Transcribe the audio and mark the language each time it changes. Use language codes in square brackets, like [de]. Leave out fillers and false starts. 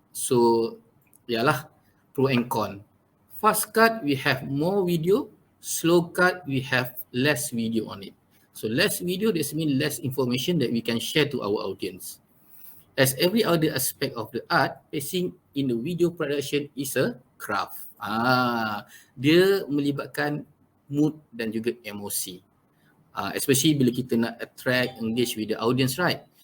[en] So, yalah, pro and con. Fast cut, we have more video. Slow cut, we have less video on it. So less video, this means less information that we can share to our audience. As every other aspect of the art, pacing in the video production is a craft. [ms] Dia melibatkan mood dan juga emosi. [en] Especially [ms] bila kita nak [en] attract, engage with the audience, right?